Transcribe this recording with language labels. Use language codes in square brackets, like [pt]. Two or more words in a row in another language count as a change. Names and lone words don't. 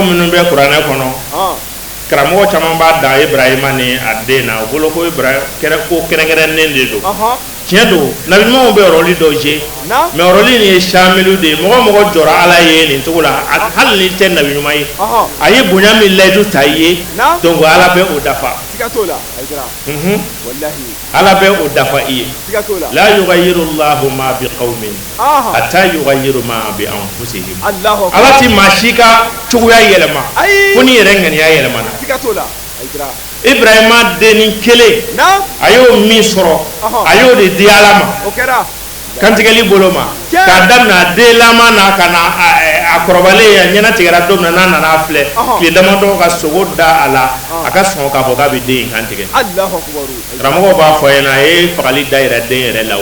[bm] minnu bɛ kuranɛ kɔnɔ karamɔgɔ caman b'a da Ibrahima ni a den na o bolo ko Ibrahima ko kɛrɛnkɛrɛnnen de don tiɲɛ don nabi ɲumanw bɛ rôle dɔ jouer mais rôle nin ye samilu de ye mɔgɔ mɔgɔ jɔra ala ye nin cogo la hali ni tɛ nabi ɲuman ye a ye bonya min layidu ta i ye donc ala bɛ o dafa ala bɛ o dafa i ye [ar] لا يغير الله ما بقوم حتى يغيروا ما بأنفسهم [bm] ala ti maa si ka cogoya yɛlɛma fo ni yɛrɛ ŋaniya yɛlɛmana Ibrahima deni kelen a y'o min sɔrɔ a y'o de di ala ma kantigɛli bolo ma k'a daminɛ a den laban na ka na a kɔrɔbalen a ɲɛna tigɛra don min na n'a nana filɛ tile damadɔ ka sogo da a la a ka sɔn k'a fɔ k'a bɛ den in kantigɛ karamɔgɔw b'a fɔ a ɲɛna a ye fagali da yɛrɛ den yɛrɛ la